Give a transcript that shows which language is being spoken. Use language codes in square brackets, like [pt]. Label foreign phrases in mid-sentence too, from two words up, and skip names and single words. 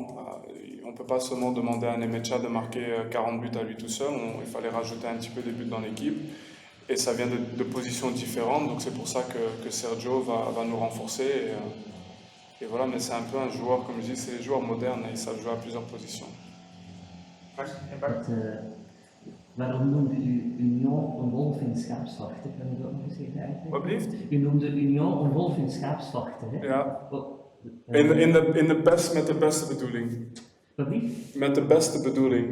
[fr] on ne peut pas seulement demander à Nemecha de marquer 40 buts à lui tout seul. Il fallait rajouter un petit peu des buts dans l'équipe. Et ça vient de positions différentes. Donc c'est pour ça que Sergio va nous renforcer. Et voilà, mais c'est un peu un joueur, comme je dis, c'est des joueurs modernes, ils savent jouer à plusieurs positions. [nl] Waarom noemde u Union een wolf in schaapsvachten? Kan u dat nog eens even uitleggen? Wat blieft? U noemde Union een wolf in schaapsvachten, hè? Ja, Wat- met de beste bedoeling. Wat niet? Met de beste bedoeling,